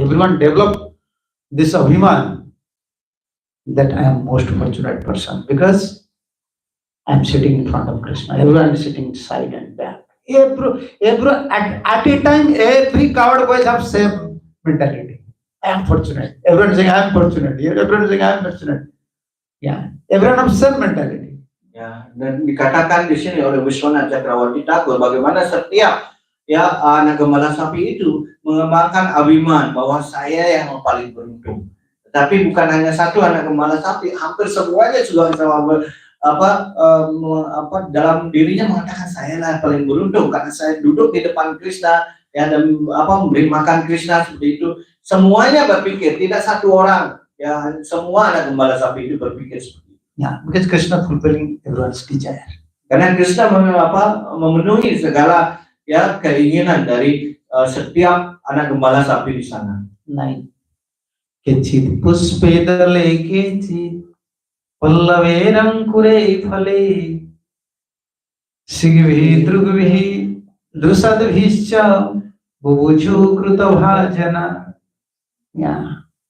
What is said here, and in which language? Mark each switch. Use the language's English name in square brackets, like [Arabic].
[English] Everyone develop this Abhiman that I am most fortunate person because I am sitting in front of Krishna. Everyone is sitting side and back. At a time, every coward boys have same mentality. I am fortunate. Everyone is saying I am fortunate. Everyone is saying I am fortunate. Yeah, everyone have same mentality. [Indonesian] Ya, dan dikatakan di sini oleh Vishwanath Cakrawardhi Thakur bagaimana setiap ya anak gembala sapi itu mengembangkan abhiman bahwa saya yang paling beruntung. Tetapi bukan hanya satu anak gembala sapi, hampir semuanya juga sama dalam dirinya mengatakan saya lah paling beruntung karena saya duduk di depan Krishna ya dan memberi makan Krishna seperti itu. semuanya berpikir, tidak satu orang. Ya, semua anak gembala sapi itu berpikir seperti itu. [English] Yeah, because Krishna fulfilling everyone's desire. [Indonesian] Karena Krishna memenuhi segala ya keinginan dari setiap anak gembala sapi di sana. [Sanskrit] 9. Kechit puspedale kechit pallaverangkure phale sigvhi drugvhi drusadvhischa bubuju krutavhajana. Yeah.